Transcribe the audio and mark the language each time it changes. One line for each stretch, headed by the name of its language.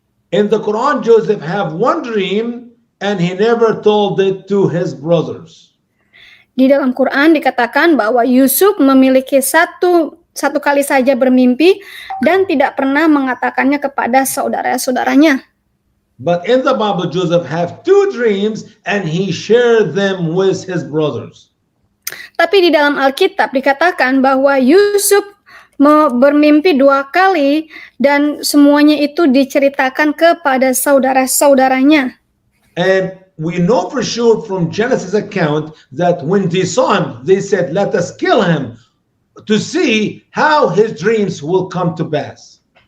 English: In the Quran, Joseph have one dream and he never told it to his brothers.
Indonesian: Di dalam Quran dikatakan bahwa Yusuf memiliki satu kali saja bermimpi dan tidak pernah mengatakannya kepada saudara-saudaranya.
English: But in the Bible, Joseph have two dreams and he shared them with his brothers.
Indonesian: Tapi di dalam Alkitab dikatakan bahwa Yusuf bermimpi 2 kali dan semuanya itu diceritakan kepada saudara-saudaranya.
English: And we know for sure from Genesis account that when they saw him, they said, let us kill him to see how his dreams will come to pass.